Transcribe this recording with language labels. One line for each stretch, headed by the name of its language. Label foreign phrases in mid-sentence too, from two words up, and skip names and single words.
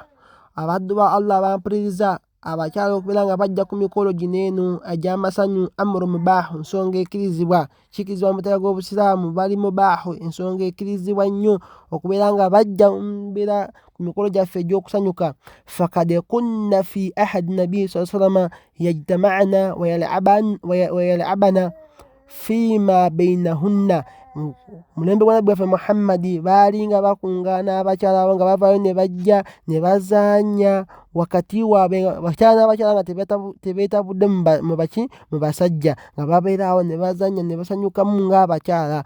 Ganda: Abaddu ba Allah bampuliriza, abakyala okubeera nga bajja ku mikolo gino eno egy'amasanyu
Arabic: أمر مباح,
Ganda: ensonga ekkirizibwa, kikirizibwa mu mateeka g'Obusiraamu, bali mubaahu, ensonga ekkirizibwa nnyo okubeera nga bajja mbeera ku mikolo gyaffe egy'okusanyuka.
Arabic: فقد كن في عهد النبي صلى الله يجتمعن ويلعبن فيما بينهن.
Ganda: Mulembe gwa Nabbi waffe Muhammadi baali nga bakungaana abakyala abo nga bavaayo ne bajja ne bazaanya wakati waabwe, abakyala n'abakyala nga tebeetabudde mu basajja, nga babeera awo ne bazaanya ne basanyukamu ng'abakyala.